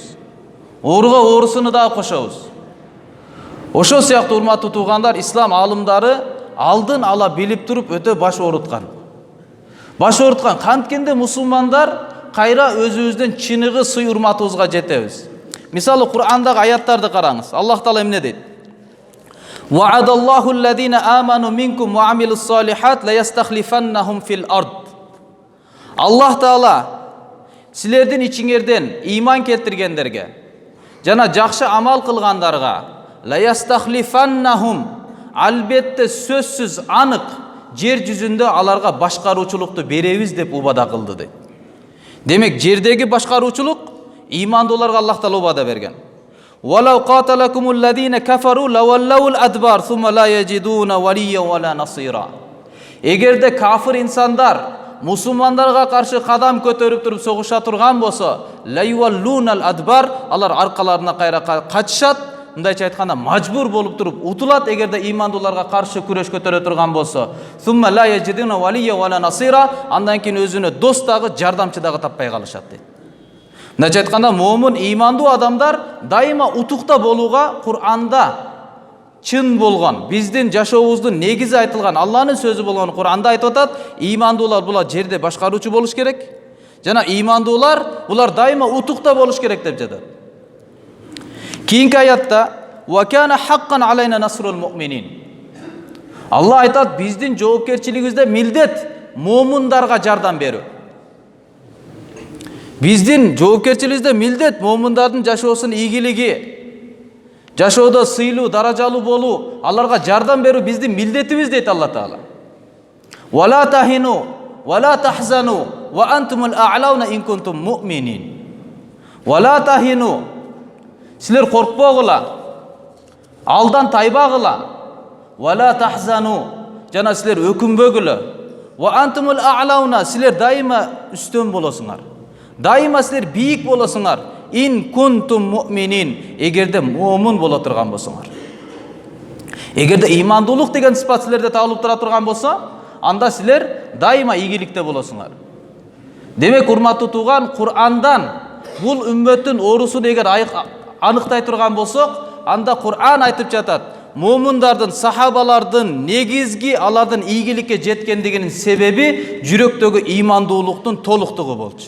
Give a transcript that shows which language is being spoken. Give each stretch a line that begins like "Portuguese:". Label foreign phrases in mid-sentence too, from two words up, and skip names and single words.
Kyrgyz: Ооруга оорусуну дагы кошобуз. Ошо сыяктуу урматтуу туугандар, ислам аалымдары алдын ала билип туруп өтө баш ооруткан. Баш ооруткан канткенде мусулмандар кайра өзүбүздүн чыныгы сый урматыбызга жетебиз. Мисалы Кур'андагы аяттарды караңыз. Аллах Таала эмне дейт?
Arabic: وعد الله الذين آمنوا منكم وعملوا الصالحات ليستخلفنهم في الأرض.
Kyrgyz: Аллах Таала силердин ичиңерден иман келтиргендерге жана жакшы амал кылгандарга
Arabic: ليستخلفنهم,
Kyrgyz: албетте сөзсүз анык жер жүзүндө аларга башкаруучулукту беребиз деп убада кылды дейт. Демек жердеги башкаруучулук имандууларга Аллах Таала убада берген.
Arabic: ولو قاتلكم الذين كفروا لولوا الأدبار ثم لا يجدون وليا ولا نصيرا.
Kyrgyz: Эгерде кафир инсандар мусулмандарга каршы кадам көтөрүп туруп согуша турган болсо,
Arabic: ليولن الأدبار,
Kyrgyz: алар аркаларына кайра качышат, мындайча айтканда мажбур болуп туруп утулат. Эгерде имандууларга каршы күрөш көтөрө турган болсо,
Arabic: ثم لا يجدون وليا ولا نصيرا,
Kyrgyz: андан кийин өзүнө дос дагы жардамчы дагы таппай калышат дейт. Мындайча айтканда момун имандуу адамдар дайыма утукта болууга Кур'анда чын болгон, биздин жашообуздун негизи айтылган Алланын сөзү болгон Кур'анда айтып атат, имандуулар булар жерде башкаруучу болуш керек жана имандуулар булар дайыма утукта болуш керек деп жатат.
Arabic: Кийинки аятта وكان حقا علينا نصر المؤمنين.
Kyrgyz: Алла айтат, биздин жоопкерчилигибизде милдет момундарга жардам берүү. Биздин жоопкерчилигибизде милдет момундардын жашоосунун ийгилиги, жашоодо сыйлуу, даражалуу болуу, аларга жардам берүү биздин милдетибиз дейт Алла Таала.
Arabic: ولا تهنوا ولا تحزنوا وأنتم الأعلون إن كنتم مؤمنين. ولا تهنوا,
Kyrgyz: силер коркпогула, алдан тайбагыла.
Arabic: ولا تحزنوا,
Kyrgyz: жана силер өкүнбөгүлө.
Arabic: وأنتم الأعلون,
Kyrgyz: силер дайыма үстөн болосуңар. Дайыма силер бийик болосуңар.
Arabic: إن كنتم مؤمنين,
Kyrgyz: эгерде момун боло турган болсоңар. Эгерде имандуулук деген сыпат силерде табылып тура турган болсо, анда силер дайыма ийгиликте болосуңар. Демек урматтуу тууган, Кур'андан бул үммөттүн оорусун эгер аныктай турган болсок, анда Кур'ан айтып жатат, момундардын, сахабалардын негизги алардын ийгиликке жеткендигинин себеби жүрөктөгү имандуулуктун толуктугу болчу.